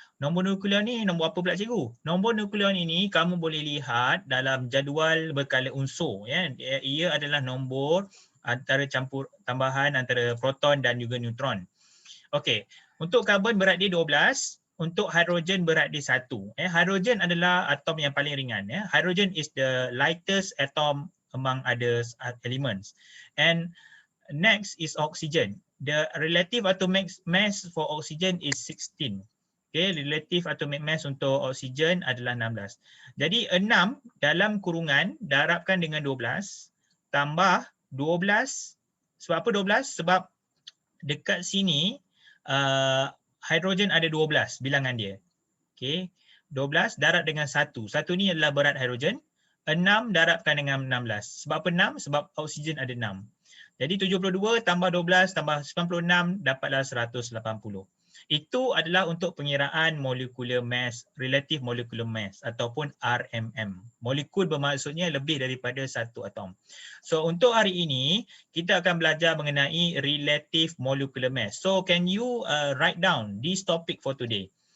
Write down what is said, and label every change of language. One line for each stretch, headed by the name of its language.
Malay: Nombor nukleon ni nombor apa pula cikgu? Nombor nukleon ini kamu boleh lihat dalam jadual berkala unsur, ya. Ia adalah nombor antara campur tambahan antara proton dan juga neutron. Okey, untuk karbon berat dia 12, untuk hidrogen berat dia 1. Hidrogen atomic atom yang paling ringan.
English: Hydrogen is the lightest atom among other elements. And next is oxygen. The relative atomic mass for oxygen is 16.
Malay: Okay, relative atomic mass untuk oksigen adalah 16. Jadi 6 dalam kurungan darabkan dengan 12 tambah 12. Sebab apa 12? Sebab dekat sini hidrogen ada 12 bilangan dia. Okey, 12 darab dengan 1. 1 ni adalah berat hidrogen. 6 darabkan dengan 16. Sebab apa 6? Sebab oksigen ada 6. Jadi 72 tambah 12 tambah 96 dapatlah 180. Itu adalah untuk pengiraan molecular mass, relative molecular mass ataupun RMM. Molekul bermaksudnya lebih daripada satu atom. So untuk hari ini kita akan belajar mengenai relative molecular mass.
English: So can you write down this topic for today?